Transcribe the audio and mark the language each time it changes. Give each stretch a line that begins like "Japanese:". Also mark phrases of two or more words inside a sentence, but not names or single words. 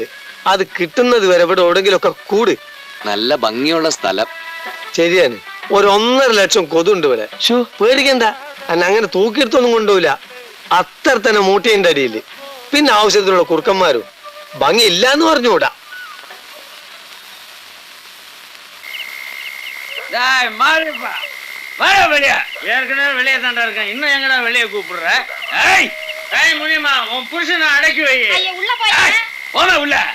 Malayalam: അത് കിട്ടുന്നത് വരെ ഇവിടെ എവിടെങ്കിലും ഒക്കെ കൂട്. നല്ല ഭംഗിയുള്ള സ്ഥലം. ശരിയാണ്. 1.5 ലക്ഷം കൊതുണ്ട് ഇവിടെ. പേടിക്കണ്ട, അന്നെ അങ്ങനെ തൂക്കിയെടുത്തൊന്നും കൊണ്ടുപോയില്ല. അത്ര തന്നെ മൂട്ടിന്റെ അടിയില്. പിന്നെ ആവശ്യത്തിലുള്ള കുറുക്കന്മാരും. ഭംഗി ഇല്ലാന്ന് പറഞ്ഞുകൂടാ.
Tamil: ஏற்கனவே வெளியே தாண்டா இருக்கேன், இன்னும் எங்கடா வெளியே கூப்பிடுற? முடியுமா? உன் புருஷனை அடக்கி வை. போன உள்ள.